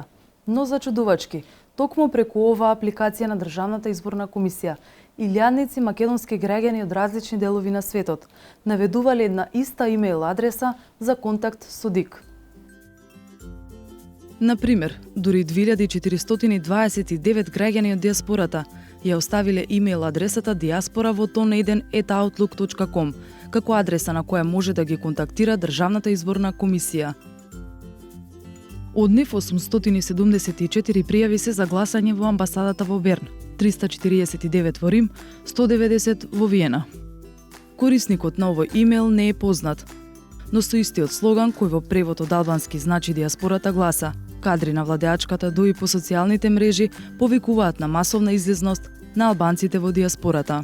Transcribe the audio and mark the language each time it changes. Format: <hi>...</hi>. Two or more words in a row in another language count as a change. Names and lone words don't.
<mk>Но зачудувачки, токму преку оваа апликација на Државната изборна комисија, илјадници македонски граѓани од различни делови на светот наведувале една иста имејл адреса за контакт со ДИК. Например, дури 2429 граѓани од диаспората ја оставиле имејл адресата diaspora@outlook.com како адреса на која може да ги контактира Државната изборна комисија. Од нив 874 пријави се за гласање во амбасадата во Берн, 349 во Рим, 190 во Виена. Корисникот на овој имејл не е познат, но со истиот слоган кој во превод од албански значи диаспората гласа: кадри на владеачката дуи по социјалните мрежи повикуваат на масовна излезност на албанците во диаспората.</mk>